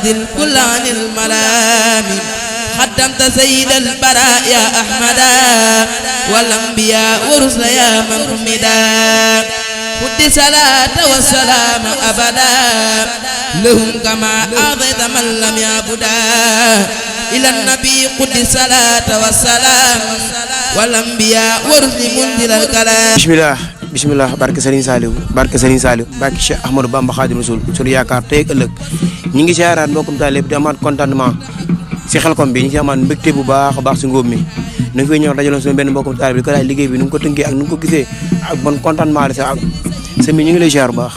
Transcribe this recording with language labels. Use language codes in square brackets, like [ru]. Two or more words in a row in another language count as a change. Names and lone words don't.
[ar] الكل عن الملام خدمت سيد البراء يا أحمدا والأنبياء ورسل يا محمدا خد صلاة والسلام أبدا لهم كما أعطيت من لم يعبدا إلى النبي قد صلاة والسلام والأنبياء ورسل منزل الكلام [wo] bismillah barke Serigne Saliou barke Cheikh Ahmadou Bamba Khadim Rasoul sunu yaakaar tey ak ëllëg ñi ngi siyaaraat mbokkum taalibe di amaat contentement si Xelcom bi ñi ci amaat mbégte bu baax a baax si ngóob mi na fi ñëw dajaloon suñu benn mbokkum taalibe di ko laaj liggéey bi nu ngi ko tënkee ak nu ngi ko gisee ak [fr] bon contentement [wo] la sa ak sami ñu ngi lay ziar bu baax